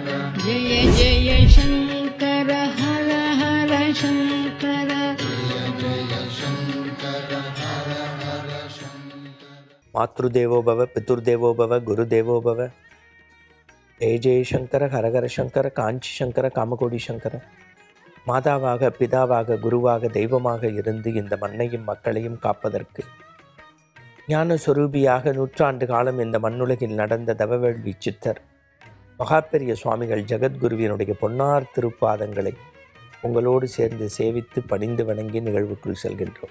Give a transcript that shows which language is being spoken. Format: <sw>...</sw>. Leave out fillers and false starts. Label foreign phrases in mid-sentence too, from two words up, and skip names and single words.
<sa>जय जय शङ्कर हर हर शङ्कर मातृदेवो भव पितृदेवो भव गुरुदेवो भव जय जय शंकर हरहर शंकर</sa> <ta>காஞ்சி சங்கர காமகோடி சங்கர மாதாவாக பிதாவாக குருவாக தெய்வமாக இருந்து இந்த மண்ணையும் மக்களையும் காப்பதற்கு ஞான சொரூபியாக நூற்றாண்டு காலம் இந்த மண்ணுலகில் நடந்த தவவேள்வி சித்தர் மகாபெரிய சுவாமிகள் ஜெகத்குருவினுடைய பொன்னார் திருப்பாதங்களை உங்களோடு சேர்ந்து சேவித்து பணிந்து வணங்கி நிகழ்வுக்குள் செல்கின்றோம்.</ta>